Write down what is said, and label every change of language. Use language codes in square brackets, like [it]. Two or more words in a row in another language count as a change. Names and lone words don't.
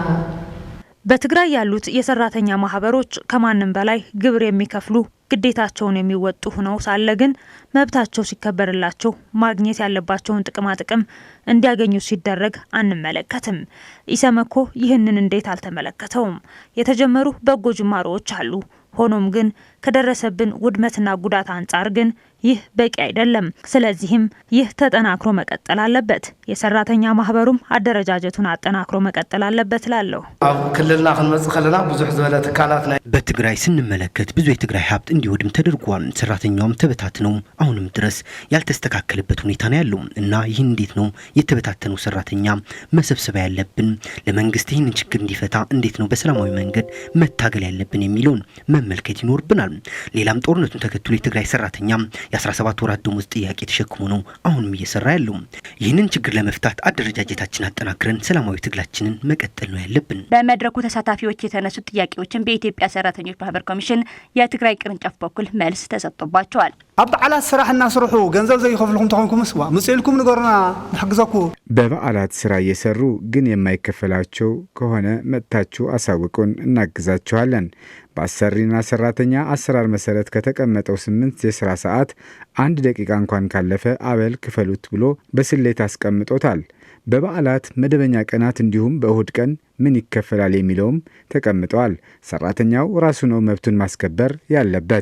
[am] በትግራይ ያሉት የሰራተኛ ማህበሮች ከማንም በላይ ግብር የሚከፍሉ ግዴታቸውን የሚወጡ ሆነው ሳለ ግን መብታቸው ሲከበርላቸው ማግኘት ያለባቸውን ጥቅም እንዲያገኙ ሲደረግ አንመለከትም። ኢሰመኮ ይህንን እንዴት አልተመለከተውም? የተጀመሩ በጎ ጅማሮች አሉ። ሆኖም ግን ከደረሰብን ውድመትና ጉዳት አንጻር ግን ይህ በቂ አይደለም። ስለዚህም ይህ ተጠናክሮ መቀጠል አለበት። የሰራተኛ ማህበሩም አደረጃጀቱን አጠናክሮ መቀጠል አለበት ላለው [ti] ክልልና ክንመጽ ከለና ብዙሕ ዝበለ ትካላት [am] በትግራይ ስንመለከት ብዙ የትግራይ ሀብት እንዲወድም ተደርጓል። ሰራተኛውም ተበታትነው አሁንም ድረስ ያልተስተካከለበት ሁኔታ ነው ያለው እና ይህን እንዴት ነው የተበታተነው ሰራተኛ መሰብሰብ ያለብን? ለመንግስት ይህንን ችግር እንዲፈታ እንዴት ነው በሰላማዊ መንገድ መታገል ያለብን የሚለውን መመልከት ይኖርብናል። ሌላም ጦርነቱን ተከትሎ የትግራይ ሰራተኛ የ17 ወራት ደሞዝ ጥያቄ ተሸክሞ ነው አሁንም እየሰራ ያለው። ይህንን ችግር ለመፍታት አደረጃጀታችን አጠናክረን ሰላማዊ ትግላችንን መቀጠል ነው ያለብን። በመድረኩ ተሳታፊዎች የተነሱት ጥያቄዎችን በኢትዮጵያ ሰራተኞች ማህበር ኮሚሽን የትግራይ ቅርንጫፍ በኩል መልስ ተሰጥቶባቸዋል። [ti] በበዓላት ስራሕና ስሩሑ ገንዘብ ዘይከፍልኩም ተኾንኩምስ ምጽኢልኩም ንገሩና ንሕግዘኩ። [am] በበዓላት ስራ እየሰሩ ግን የማይከፈላቸው ከሆነ መጥታችሁ አሳውቁን፣ እናግዛችኋለን። በአሰሪና ሰራተኛ አሰራር መሰረት ከተቀመጠው 8 የሥራ ሰዓት 1 ደቂቃ እንኳን ካለፈ አበል ክፈሉት ብሎ በስሌት አስቀምጦታል። በበዓላት መደበኛ ቀናት እንዲሁም በእሁድ ቀን ምን ይከፈላል የሚለውም ተቀምጧል። ሰራተኛው ራሱ ነው መብቱን ማስከበር ያለበት።